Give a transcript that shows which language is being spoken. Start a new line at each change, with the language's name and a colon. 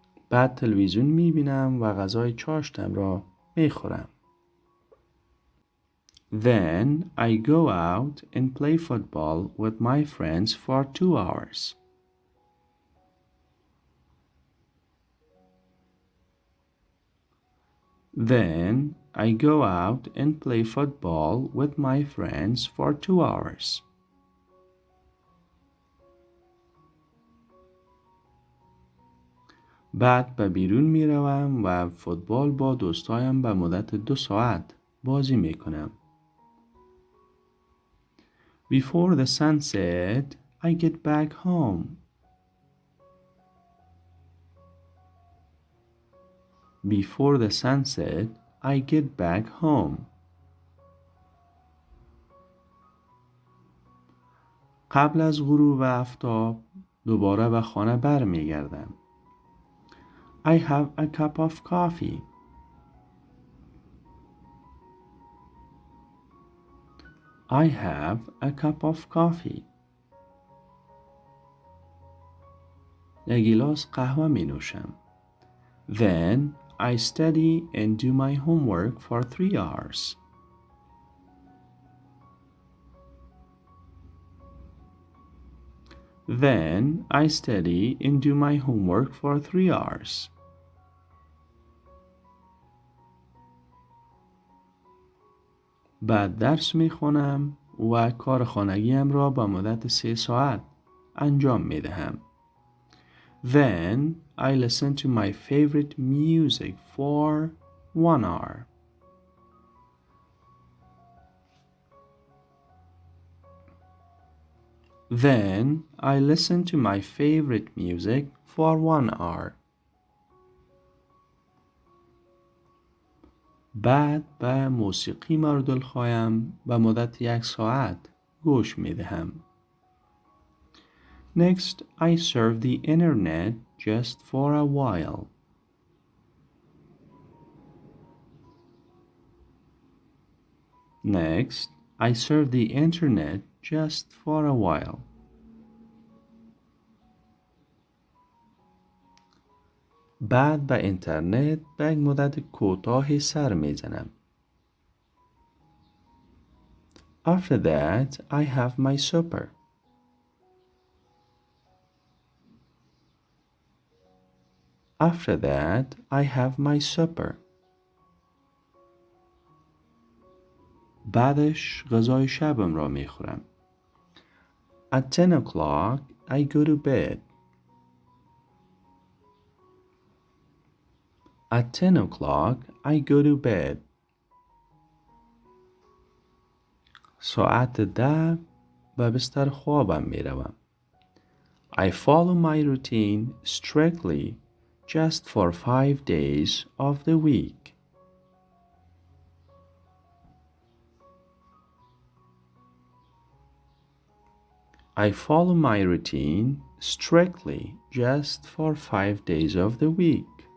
Persian: بعد تلویزیون می بینم و غذای چاشتم را می خورم.
English: Then I go out and play football with my friends for 2 hours. Then I go out and play football with my friends for 2 hours.
Persian: بعد به بیرون می روم و فوتبال با دوستایم به مدت 2 ساعت بازی می کنم.
English: Before the sunset, I get back home. Before the sunset, I get back home.
Persian: قبل از غروب آفتاب دوباره به خانه برمیگردم.
English: I have a cup of coffee. I have a cup of coffee.
Persian: یک گیلاس قهوه می نوشم.
English: Then I study and do my homework for 3 hours. Then I study and do my homework for 3 hours.
Persian: بعد درس می خونم و کار خانگیم را به مدت 3 ساعت انجام می دهم.
English: Then I listen to my favorite music for 1 hour. Then I listen to my favorite music for 1 hour.
Persian: بعد به موسیقی مورد الخوایم به مدت 1 ساعت گوش می دهم.
English: Next, I surf the internet just for a while. Next, I surf the internet just for a while.
Persian: بعد به اینترنت به یک مدت کوتاهی سر میزنم.
English: After that, I have my supper. After that, I have my supper.
Persian: بعدش غذای شبم را میخورم.
English: At 10 o'clock, I go to bed. At 10 o'clock, I go to bed.
Persian: ساعت 10 به بستر خوابم میروم.
English: I follow my routine strictly just for 5 days of the week. I follow my routine strictly just for 5 days of the week.